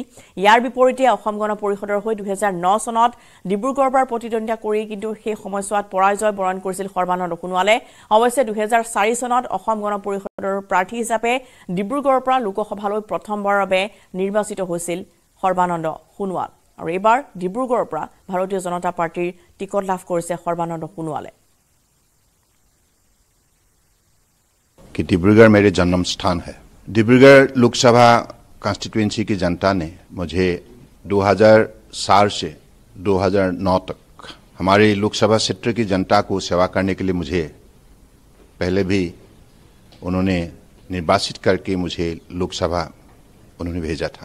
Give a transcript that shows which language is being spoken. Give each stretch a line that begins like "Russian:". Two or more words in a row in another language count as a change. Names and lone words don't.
Assamese: ইয়াৰ বিপৰীতে অসম গণ পৰিষদৰ হৈ 2009 চনত ডিব্ৰুগড়ৰ পৰা প্ৰতিদ্বন্দ্বিতা কৰি কিন্তু সেই সময়ছোৱাত পৰাজয় বৰণ কৰিছিল সৰ্বানন্দ সোণোৱালে। অৱশ্যে 2004 চনত অসম গণ পৰিষদৰ প্ৰাৰ্থী হিচাপে ডিব্ৰুগড়ৰ পৰা লোকসভালৈ প্ৰথমবাৰৰ বাবে নিৰ্বাচিত হৈছিল সৰ্বানন্দ সোণোৱাল আৰু এইবাৰ ডিব্ৰুগড়ৰ পৰা ভাৰতীয় জনতা পাৰ্টিৰ টিকট লাভ কৰিছে সৰ্বানন্দ সোণোৱালে।
Hindi: कि डिब्रूगढ़ मेरे जन्म स्थान है। डिब्रूगढ़ लोकसभा कॉन्स्टिट्यूएंसी की जनता ने मुझे 2004 से 2009 तक हमारे लोकसभा क्षेत्र की जनता को सेवा करने के लिए मुझे पहले भी उन्होंने निर्वाचित करके मुझे लोकसभा उन्होंने भेजा था।